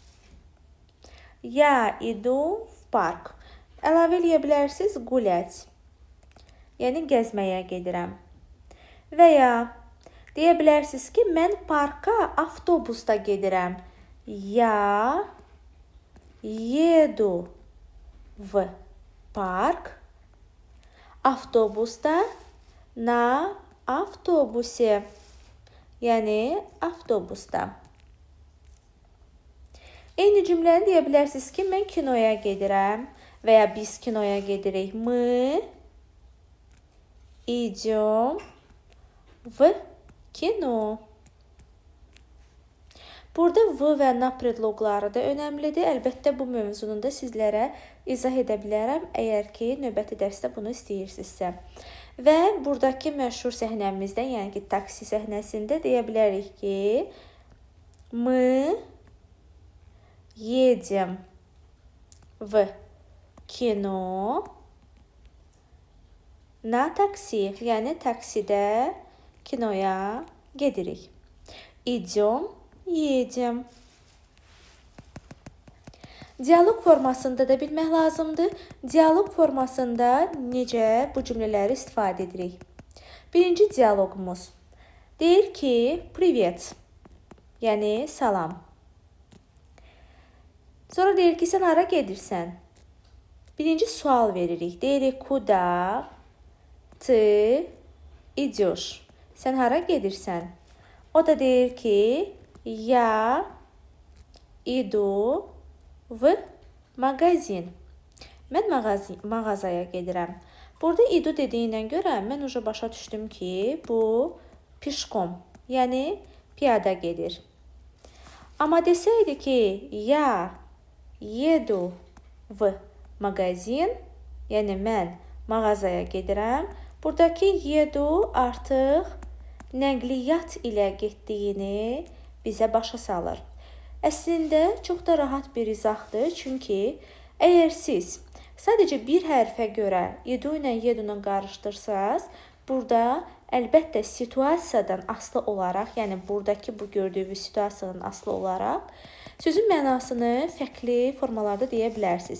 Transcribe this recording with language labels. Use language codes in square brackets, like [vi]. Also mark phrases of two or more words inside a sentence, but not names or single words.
[ru] Я иду в парк. [az] Əlavə eləyə bilərsiniz gulять. Yəni gəzməyə gedirəm. Və ya deyə bilərsiniz ki, mən parka avtobusda gedirəm. [ru] Ya еду в парк avtobusda на автобусе. [az] Yəni avtobusda. Eyni cümləni deyə bilərsiniz ki, mən kinoya gedirəm və ya biz kinoya gedirik. [ru] Мы идем в кино. [az] Burada v və na predloqları da önəmlidir. Əlbəttə bu mövzunu da sizlərə izah edə bilərəm, əgər ki, növbəti dərsdə bunu istəyirsinizsə. Və buradakı məşhur səhnəmizdən, yəni ki, taksi səhnəsində deyə bilərik ki, [ru] мы едем в кино на такси. [az] Yəni taksidə kinoya gedirik. İdem, yeyəcəm. Dialoq formasında da bilmək lazımdır. Dialoq formasında necə bu cümlələri istifadə edirik? Birinci dialoqumuz deyir ki, privet, yəni salam. Sonra deyir ki, sən hara gedirsən? Birinci sual veririk. Deyirik, [ru] kuda ты идешь? [az] Sən hara gedirsən? O da deyir ki, [ru] я иду в магазин. [az] Mən mağazaya gedirəm. Burada idu dediyindən görə mən başa düşdüm ki, bu pişkom, yəni piyada gedir. Amma desəydi ki, [ru] я еду в магазин, [az] yəni mən mağazaya gedirəm. Buradakı yedu artıq nəqliyyat ilə getdiyini bizə başa salır. Əslində çox da rahat bir izahdır. Çünki əgər siz sadəcə bir hərfə görə yedu ilə yedunu qarışdırsanız, burada əlbəttə situasiyadan asılı olaraq, yəni buradakı bu gördüyünüz situasiyadan asılı olaraq Sözün mənasını fərqli formalarda deyə bilərsiniz.